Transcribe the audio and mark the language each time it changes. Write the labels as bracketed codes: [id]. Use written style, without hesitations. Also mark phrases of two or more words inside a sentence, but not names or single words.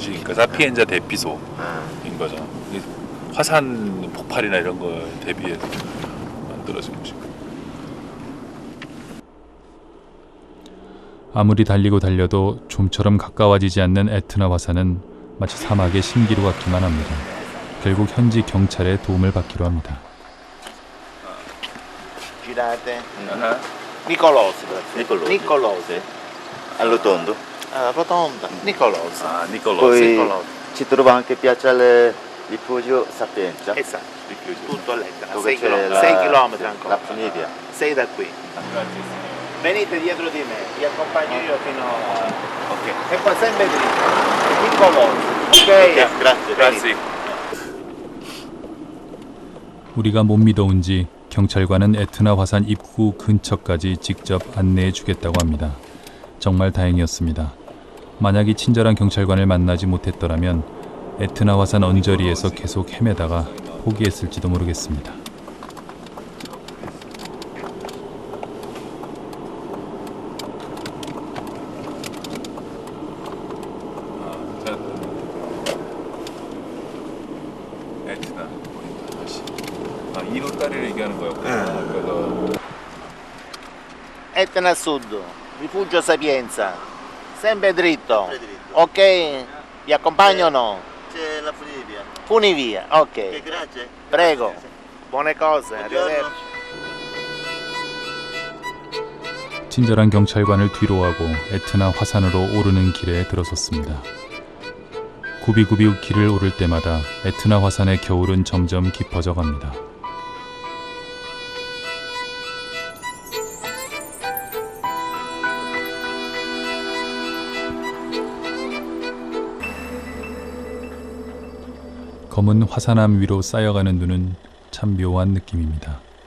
[ko] 그러니까 사피엔자 대피소인 거죠. 이게 화산 폭발이나 이런 거에 대비해서 만들어진 곳이고. 아무리 달리고 달려도 좀처럼 가까워지지 않는 에트나 화산은 마치 사막의 신기루 같기만 합니다. 결국 현지 경찰의 도움을 받기로 합니다. [it] Girate. Nicolosi. Nicolosi. All'otondo. Rotonda. Nicolosi. [ko] 아, 니콜로스. [it] Poi ci trova anche Piazzale Rifugio Sapienza. Esatto, tutto a Lettera, Dove 6 c'è chilometri la ancora. funivia. 6 da qui. Venite dietro di me, vi accompagno io fino a... Ok. E poi sempre dritto. Nicolosi. Ok? Grazie. [ko] 그라시. 우리가 못 믿어온지 경찰관은 에트나 화산 입구 근처까지 직접 안내해 주겠다고 합니다. 정말 다행이었습니다. 만약 이 친절한 경찰관을 만나지 못했더라면 에트나 화산 언저리에서 계속 헤매다가 포기했을지도 모르겠습니다. 에트나. 아, 이 로따리를 얘기하는 거였구나. 그래서 [it] Etna a sud, Rifugio Sapienza. Sempre dritto. Ok? Vi accompagno o no? C'è la funivia. Funivia, ok. Grazie. Prego. Buone cose, arrivederci. [ko] 친절한 경찰관을 뒤로하고 에트나 화산으로 오르는 길에 들어섰습니다. 구비구비 길을 오를 때마다 에트나 화산의 겨울은 점점 깊어져 갑니다. 검은 화산암 위로 쌓여가는 눈은 참 묘한 느낌입니다.